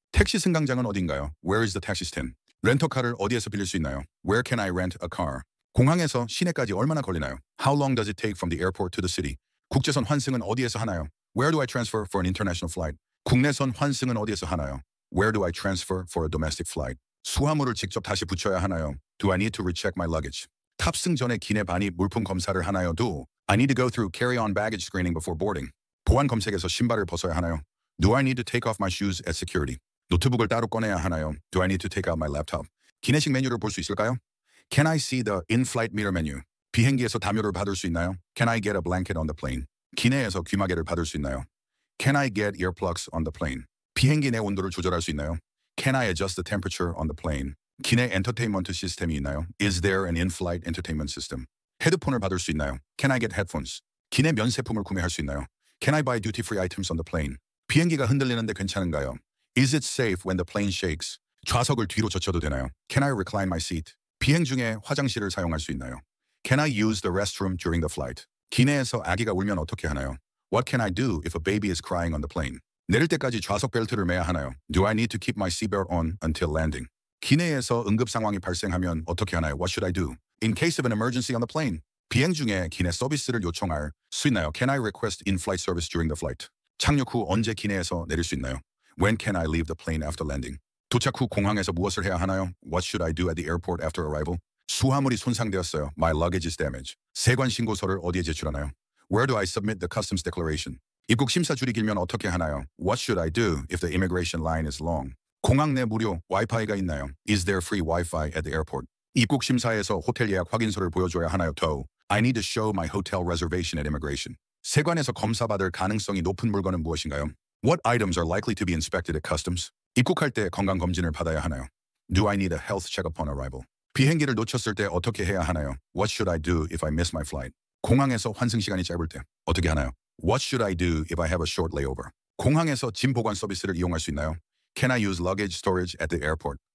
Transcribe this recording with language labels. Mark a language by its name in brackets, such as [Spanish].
[Korean] 택시 승강장은 어딘가요? [English] Where is the taxi stand? [Korean] 렌터카를 어디에서 빌릴 수 있나요? [English] Where can I rent a car? [Korean] 공항에서 시내까지 얼마나 걸리나요? [English] How long does it take from the airport to the city? [Korean] 국제선 환승은 어디에서 하나요? [English] Where do I transfer for an international flight? [Korean] 국내선 환승은 어디에서 하나요? [English] Where do I transfer for a domestic flight? [Korean] 수화물을 직접 다시 붙여야 하나요? [English] Do I need to recheck my luggage? [Korean] 탑승 전에 기내 반입 물품 검사를 하나요? [English] Do I need to go through carry-on baggage screening before boarding? [Korean] 보안 검색에서 신발을 벗어야 하나요? [English] Do I need to take off my shoes at security? [Korean] 노트북을 따로 꺼내야 하나요? [English] Do I need to take out my laptop? [Korean] 기내식 메뉴를 볼 수 있을까요? [English] Can I see the in-flight meter menu? [Korean] 비행기에서 담요를 받을 수 있나요? [English] Can I get a blanket on the plane? [Korean] 기내에서 귀마개를 받을 수 있나요? [English] Can I get earplugs on the plane? [Korean] 비행기 내 온도를 조절할 수 있나요? [English] Can I adjust the temperature on the plane? [Korean] 기내 엔터테인먼트 시스템이 있나요? [English] Is there an in-flight entertainment system? [Korean] 헤드폰을 받을 수 있나요? [English] Can I get headphones? [Korean] 기내 면세품을 구매할 수 있나요? [English] Can I buy duty-free items on the plane? [Korean] 비행기가 흔들리는데 괜찮은가요? [English] Is it safe when the plane shakes? [Korean] 좌석을 뒤로 젖혀도 되나요? [English] Can I recline my seat? [Korean] 비행 중에 화장실을 사용할 수 있나요? [English] Can I use the restroom during the flight? [Korean] 기내에서 아기가 울면 어떻게 하나요? [English] What can I do if a baby is crying on the plane? [Korean] 내릴 때까지 좌석 벨트를 매야 하나요? [English] Do I need to keep my seatbelt on until landing? [Korean] 기내에서 응급 상황이 발생하면 어떻게 하나요? [English] What should I do? In case of an emergency on the plane. [Korean] 비행 중에 기내 서비스를 요청할 수 있나요? [English] Can I request in-flight service during the flight? [Korean] 착륙 후 언제 기내에서 내릴 수 있나요? [English] When can I leave the plane after landing? [Korean] 도착 후 공항에서 무엇을 해야 하나요? [English] What should I do at the airport after arrival? [Korean] 수화물이 손상되었어요. [English] My luggage is damaged. [Korean] 세관 신고서를 어디에 제출하나요? [English] Where do I submit the customs declaration? [Korean] 입국 심사 줄이 길면 어떻게 하나요? [English] What should I do if the immigration line is long? [Korean] 공항 내 무료 와이파이가 있나요? [English] Is there free Wi-Fi at the airport? [Korean] 입국 심사에서 호텔 예약 확인서를 보여줘야 하나요? [English] To. I need to show my hotel reservation at immigration. [Korean] 세관에서 검사받을 가능성이 높은 물건은 무엇인가요? [English] What items are likely to be inspected at customs? [Korean] 입국할 때 건강검진을 받아야 하나요? [English] Do I need a health check upon arrival? [Korean] 비행기를 놓쳤을 때 어떻게 해야 하나요? [English] What should I do if I miss my flight? [Korean] 공항에서 환승 시간이 짧을 때 어떻게 하나요? [English] What should I do if I have a short layover? [Korean] 공항에서 짐 보관 서비스를 이용할 수 있나요? [English] Can I use luggage storage at the airport?